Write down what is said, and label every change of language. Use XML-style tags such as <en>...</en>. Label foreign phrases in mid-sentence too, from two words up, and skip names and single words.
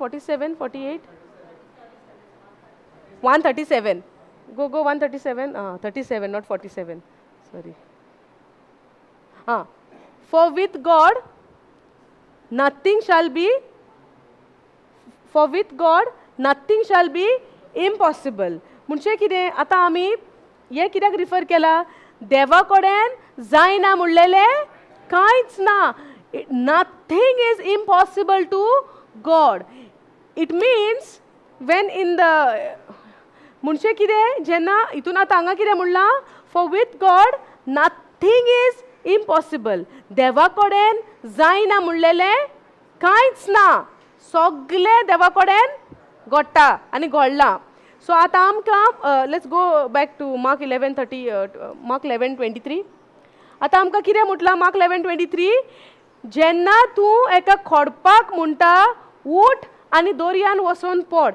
<en>47, 48, 137. Go 137. 37, not 47. Sorry. For with God nothing shall be. For with God nothing shall be impossible.</en> <kok>म्हणजे कितें? आतां आमी हे कित्याक रिफर केला? देवा कडेन जायना म्हणलेले कांयच ना.</kok> <en>Nothing is impossible to God. It means when in the</en> <kok>म्हणजे कितें? जेन्ना हितून आतां हांगा कितें म्हणलां?</kok> <en>For with God nothing is impossible.</en> <kok>देवा कडेन जायना म्हणलेले कांयच ना. सगळें देवा कडेन घडटा आनी घडलां.</kok> <en>सो</en> <kok>आतां आमकां</kok> <en>let's go back to Mark 11:23.</en> <kok>आतां आमकां कितें म्हटलां मार्क 11:23? जेन्ना तूं एका खोडपाक म्हणटा उठ आनी दोरयान वचोन पड.</kok>